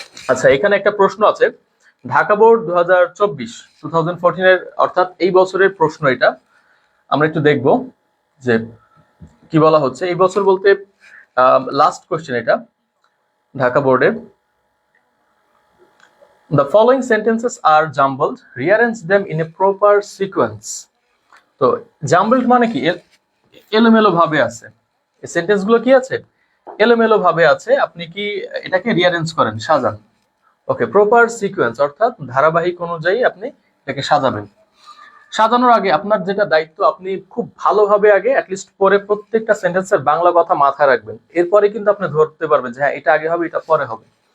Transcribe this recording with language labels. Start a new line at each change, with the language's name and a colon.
Bangla: আচ্ছা, এখানে একটা প্রশ্ন আছে, ঢাকা বোর্ড 2014 এর অর্থাৎ এই বছরের প্রশ্ন, এটা আমরা একটু দেখব যে কি বলা হচ্ছে। এই বছর বলতে লাস্ট কোশ্চেন এটা ঢাকা বোর্ডে।
English: The following sentences are jumbled. Rearrange them in a proper sequence.
Bangla: তো জাম্বলড মানে কি, এলোমেলো ভাবে আছে। এই সেন্টেন্স গুলো কি আছে, এলোমেলো ভাবে আছে, আপনি কি এটাকে রিয়ারেঞ্জ করেন, সাজান। ওকে, প্রপার সিকোয়েন্স অর্থাৎ ধারাবাহিক অনুযায়ী আপনি এটাকে সাজাবেন। সাজানোর আগে আপনার যেটা দায়িত্ব, আপনি খুব ভালোভাবে আগে অ্যাটলিস্ট পরে প্রত্যেকটা সেন্টেন্সের বাংলা কথা মাথায় রাখবেন, এরপরে কিন্তু আপনি ধরতে পারবেন যে হ্যাঁ এটা আগে হবে এটা পরে হবে।